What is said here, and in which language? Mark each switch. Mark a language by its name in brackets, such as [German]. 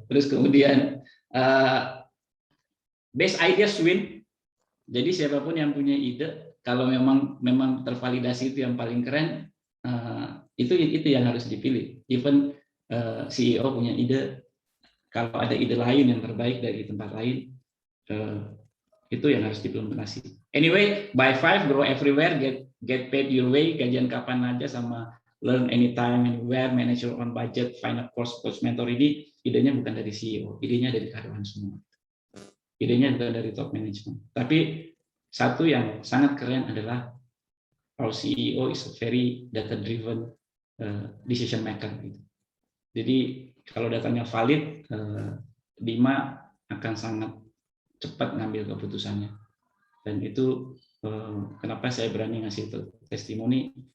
[Indonesian] Terus kemudian [English] best ideas win, [Indonesian] jadi siapapun yang punya ide, kalau memang tervalidasi itu yang paling keren, itu yang harus dipilih. Even CEO punya ide, kalau ada ide lain yang terbaik dari tempat lain, itu yang harus diimplementasi. [English] Anyway, by 5 grow everywhere, get paid your way, [Indonesian] gajian kapan aja, [English] sama learn anytime anywhere, manage your own budget, find a coach mentor. [Indonesian] Ini idenya bukan dari CEO, idenya dari karyawan semua. Idenya bukan dari [English] top management. [Indonesian] Tapi satu yang sangat keren adalah [English] our CEO is a very data driven decision maker gitu. [Indonesian] Jadi kalau datanya valid, Bima akan sangat cepat ngambil keputusannya, dan itu kenapa saya berani ngasih testimoni.